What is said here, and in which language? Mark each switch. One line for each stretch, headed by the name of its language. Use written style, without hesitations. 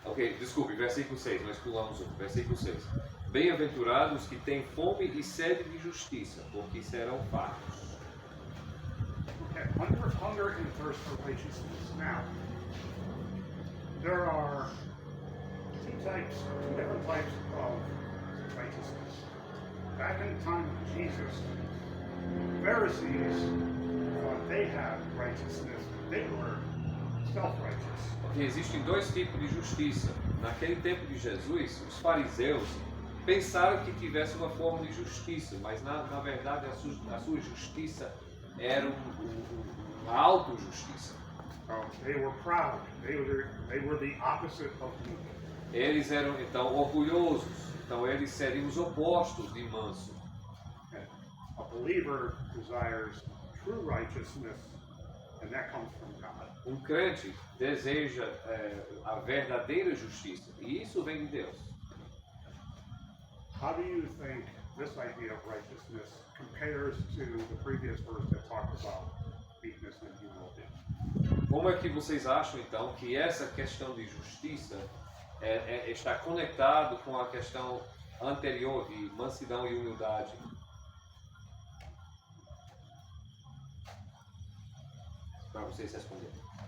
Portuguese: Ok, desculpe, versículo 6, nós pulamos um. Versículo 6. Bem-aventurados que têm fome e sede de justiça, porque serão fartos.
English: Okay, hunger and thirst for righteousness. Now, there are two different types of righteousness. Back in the time of Jesus, Pharisees thought they had righteousness. They were self-righteous.
Portuguese: Ok, existem dois tipos de justiça. Naquele tempo de Jesus, os fariseus pensaram que tivesse uma forma de justiça, mas na verdade a sua justiça era uma autojustiça.
English: They were proud. They were the opposite of meek.
Portuguese: Eles eram então orgulhosos, então eles seriam os opostos de manso.
English: A believer desires true righteousness, and that comes from God.
Portuguese: Um crente deseja a verdadeira justiça, e isso vem de Deus.
English: how do you think this idea of righteousness compares to the previous verse that talked about meekness and humility?
Portuguese: Como é que vocês acham então que essa questão de justiça está conectado com a questão anterior de mansidão e humildade? Para vocês responderem.